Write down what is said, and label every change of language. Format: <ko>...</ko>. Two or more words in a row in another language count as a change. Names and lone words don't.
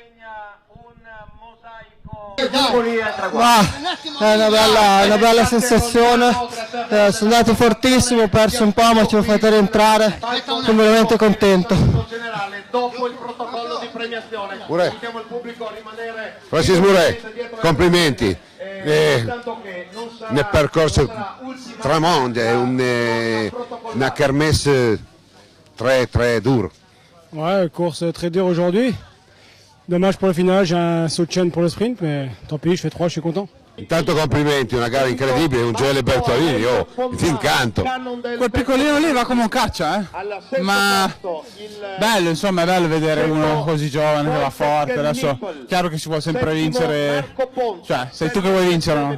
<it>È una bella sensazione, sono andato fortissimo, ho perso un po' ma ci ho fatto rientrare, sono veramente contento. Dopo il protocollo di premiazione invitiamo il pubblico a rimanere. Francis Murray, complimenti nel percorso Tramond, è una kermesse</it> <fr>très dure. Ouais, course très dure aujourd'hui. Dommage pour le final, j'ai un saut de chaîne pour le sprint, mais tant pis, je fais 3, je suis content.</fr> <it>Intanto complimenti, una gara incredibile, un Gioele Bertolini, ti incanto. Quel piccolino lì va come un caccia, ma bello, insomma, è bello vedere uno così giovane che va forte. Adesso chiaro che si vuole sempre vincere, cioè sei tu che vuoi vincere, no?</it>